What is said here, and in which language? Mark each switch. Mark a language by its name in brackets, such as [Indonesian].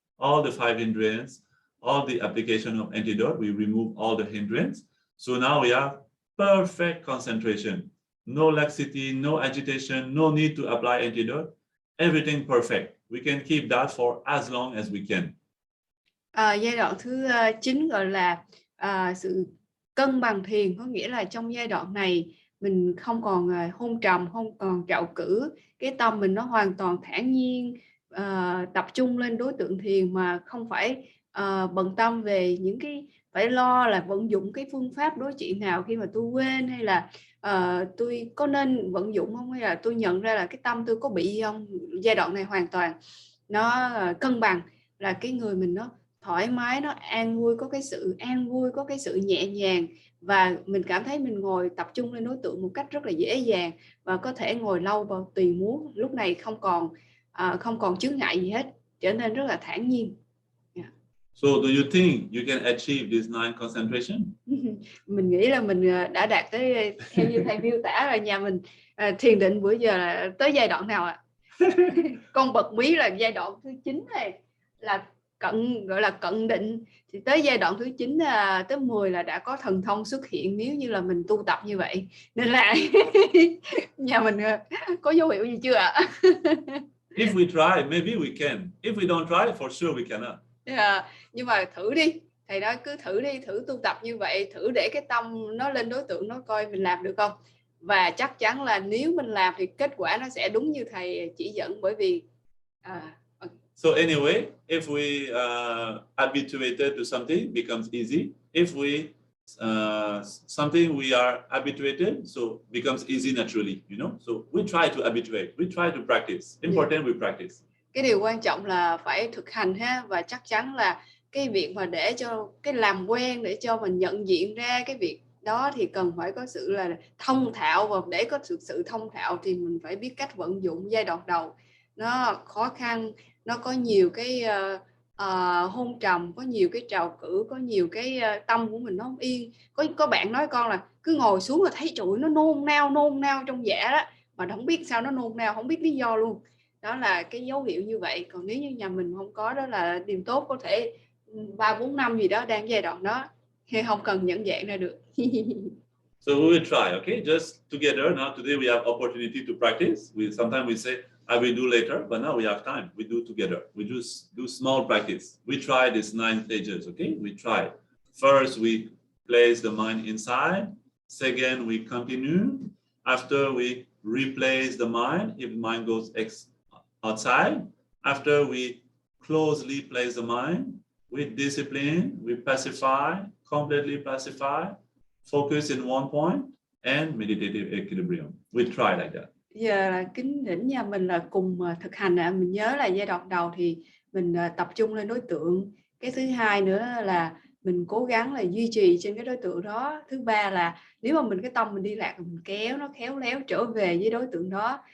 [English] All the 5 hindrance, all the application of antidote, we remove all the hindrance. So now we have perfect concentration. No laxity, no agitation, no need to apply antidote. Everything perfect. We can keep that for as long as we can. [Vietnamese] Giai đoạn thứ 9 gọi là sự cân bằng thiền, có nghĩa là trong giai đoạn này mình không còn hôn trầm, không còn trạo cử, cái tâm mình nó hoàn toàn thản nhiên, tập trung lên đối tượng thiền mà không phải bận tâm về những cái phải lo là vận dụng cái phương pháp đối trị nào khi mà tôi quên, hay là tôi có nên vận dụng không, hay là tôi nhận ra là cái tâm tôi có bị không. Giai đoạn này hoàn toàn nó cân bằng, là cái người mình nó thoải mái, nó an vui, có cái sự an vui, có cái sự nhẹ nhàng, và mình cảm thấy mình ngồi tập trung lên đối tượng một cách rất là dễ dàng và có thể ngồi lâu vào tùy muốn. Lúc này không còn chướng ngại gì hết, trở nên rất là thản nhiên. [English] So do you think you can achieve this 9 concentration? [Vietnamese] Mình nghĩ là mình đã đạt tới, theo như thầy miêu tả là nhà mình thiền định bữa giờ là tới giai đoạn nào ạ? Con bật mí là giai đoạn thứ 9 này là gọi là cận định, thì tới giai đoạn thứ 9 tới 10 là đã có thần thông xuất hiện nếu như là mình tu tập như vậy. Nên là nhà mình có dấu hiệu gì chưa ạ? [English] If we try, maybe we can. If we don't try, for sure we cannot. [Vietnamese] Nhưng mà thử đi, thầy nói cứ thử đi, thử tu tập như vậy, thử để cái tâm nó lên đối tượng, nó coi mình làm được không. Và chắc chắn là nếu mình làm thì kết quả nó sẽ đúng như thầy chỉ dẫn, bởi vì [English] So anyway, if we habituated to something, becomes easy. If we something we are habituated, so becomes easy naturally, So we try to habituate, we try to practice. Important we practice. [Vietnamese] Cái điều quan trọng là phải thực hành ha, và chắc chắn là cái việc mà để cho cái làm quen, để cho mình nhận diện ra cái việc đó thì cần phải có sự là thông thạo, và để có sự thông thạo thì mình phải biết cách vận dụng. Giai đoạn đầu nó khó khăn, nó có nhiều cái hôn trầm, có nhiều cái trào cử, có nhiều cái tâm của mình nó không yên. Có bạn nói con là cứ ngồi xuống là thấy trụi nó nôn nao trong dạ đó, mà không biết sao nó nôn nao, không biết lý do luôn. Đó là cái dấu hiệu như vậy. Còn nếu như nhà mình không có, đó là điều tốt, có thể 3-4 năm gì đó đang giai đoạn đó, hay không cần nhận dạng ra được. [English] So we will try, okay? Just together. Now today we have opportunity to practice. Sometimes we say I will do later, but now we have time. We do together. We just do small practice. We try these 9 stages, okay? We try. First we place the mind inside. Second we continue. After we replace the mind if the mind goes outside. After we closely place the mind with discipline, we pacify, completely pacify, focus in one point, and meditative equilibrium. We try like that. [Vietnamese] Giờ là kính đỉnh nhà mình là cùng thực hành ạ. Mình nhớ là giai đoạn đầu thì mình tập trung lên đối tượng. Cái thứ hai nữa là mình cố gắng là duy trì trên cái đối tượng đó. Thứ ba là nếu mà cái tâm mình đi lạc, mình kéo nó khéo léo trở về với đối tượng đó.